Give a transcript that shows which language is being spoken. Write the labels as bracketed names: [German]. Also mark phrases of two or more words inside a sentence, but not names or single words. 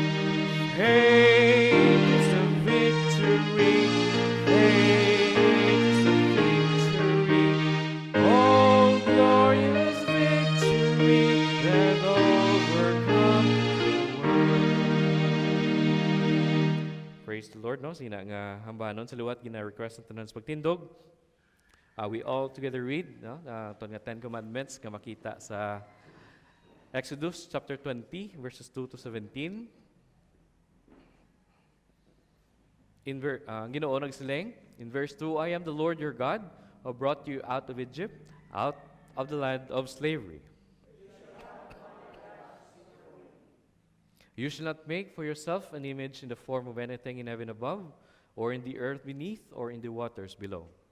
[English] Faith is the victory. Faith is the victory. Oh, glorious victory that overcomes the world. Praise the Lord, no? [Hiligaynon] Sina nga hambanon sa luwat gina-request ng tanan sa pagtindog. [English] We all together read, no? [Hiligaynon] Ito nga 10 Commandments nga makita sa Exodus chapter 20, [English] verses 2 to 17. [Hiligaynon] Ginoo nagsiling, [English] in verse 2, I am the Lord your God, who brought you out of Egypt, out of the land of slavery. You shall not make for yourself an image in the form of anything in heaven above, or in the earth beneath, or in the waters below.